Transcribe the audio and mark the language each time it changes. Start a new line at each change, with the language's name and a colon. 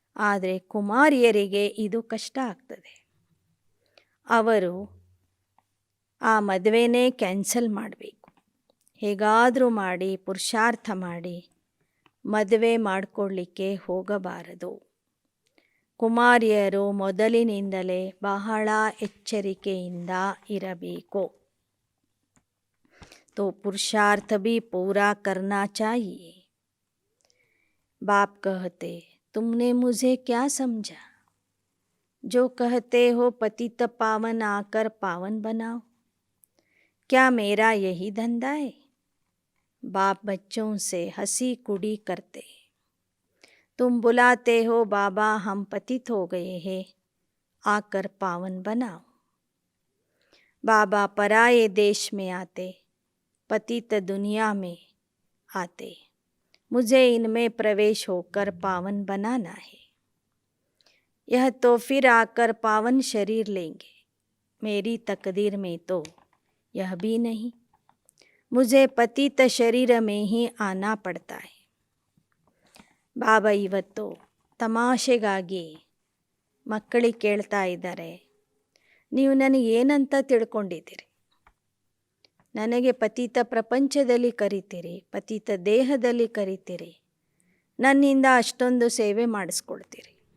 Kannada: ಆದರೆ ಕುಮಾರಿಯರಿಗೆ ಇದು ಕಷ್ಟ ಆಗ್ತದೆ. ಅವರು ಆ ಮದುವೆನೇ ಕ್ಯಾನ್ಸಲ್ ಮಾಡಬೇಕು. ಹೇಗಾದರೂ ಮಾಡಿ ಪುರುಷಾರ್ಥ ಮಾಡಿ ಮದುವೆ ಮಾಡಿಕೊಳ್ಳಿಕ್ಕೆ ಹೋಗಬಾರದು. ಕುಮಾರಿಯರು ಮೊದಲಿನಿಂದಲೇ ಬಹಳ ಎಚ್ಚರಿಕೆಯಿಂದ ಇರಬೇಕು.
Hindi: तो पुरुषार्थ भी पूरा करना चाहिए. बाप कहते, तुमने मुझे क्या समझा, जो कहते हो पतित पावन आकर पावन बनाओ. क्या मेरा यही धंधा है. बाप बच्चों से हंसी कुड़ी करते, तुम बुलाते हो बाबा हम पतित हो गए हैं, आकर पावन बनाओ. बाबा पराये देश में आते, पतित दुनिया में आते, मुझे इनमें प्रवेश होकर पावन बनाना है. यह तो फिर आकर पावन शरीर लेंगे. मेरी तकदीर में तो यह भी नहीं. मुझे पतित शरीर में ही आना पड़ता है.
Kannada: ಬಾಬಾ ಇವತ್ತು ತಮಾಷೆಗಾಗಿ ಮಕ್ಕಳಿಗೆ ಕೇಳ್ತಾ ಇದ್ದಾರೆ, ನೀವು ನನಗೆ ಏನಂತ ತಿಳ್ಕೊಂಡಿದ್ದೀರಿ? ನನಗೆ ಪತಿತ ಪ್ರಪಂಚದಲ್ಲಿ ಕರಿತೀರಿ, ಪತಿತ ದೇಹದಲ್ಲಿ ಕರಿತೀರಿ, ನನ್ನಿಂದ ಅಷ್ಟೊಂದು ಸೇವೆ ಮಾಡಿಸ್ಕೊಳ್ತೀರಿ.